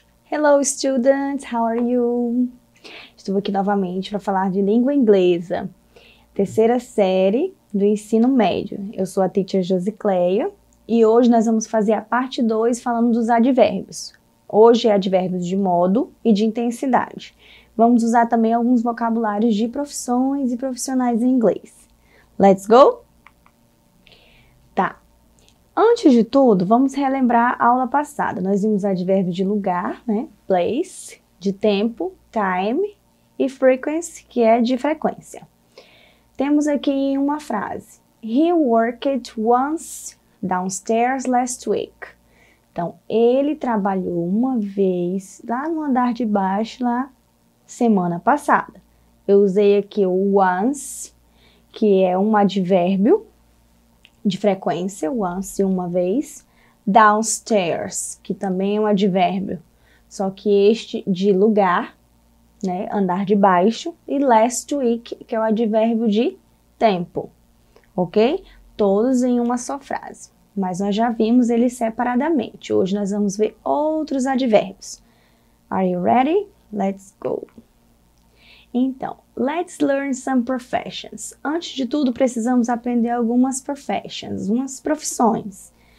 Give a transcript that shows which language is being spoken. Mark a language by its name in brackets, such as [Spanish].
[English] Hello students, how are you? [Portuguese] Estou aqui novamente para falar de língua inglesa, terceira série do ensino médio. Eu sou a teacher Josicleia e hoje nós vamos fazer a parte 2 falando dos advérbios. Hoje é advérbios de modo e de intensidade. Vamos usar também alguns vocabulários de profissões e profissionais em inglês. [English] Let's go? [Portuguese] Tá. Antes de tudo, vamos relembrar a aula passada. Nós vimos advérbios de lugar, né? Place, de tempo, time e frequency, que é de frequência. Temos aqui uma frase. [English] He worked once downstairs last week. [Portuguese] Então, ele trabalhou uma vez lá no andar de baixo, lá semana passada. Eu usei aqui o once, que é um advérbio de frequência, once, uma vez. Downstairs, que também é um advérbio, só que este de lugar, né, andar de baixo. E last week, que é o advérbio de tempo, ok? Todos em uma só frase, mas nós já vimos eles separadamente. Hoje nós vamos ver outros advérbios. [English] Are you ready? Let's go! Então, let's learn some professions. [Portuguese] Antes de tudo, precisamos aprender algumas professions, umas profissões.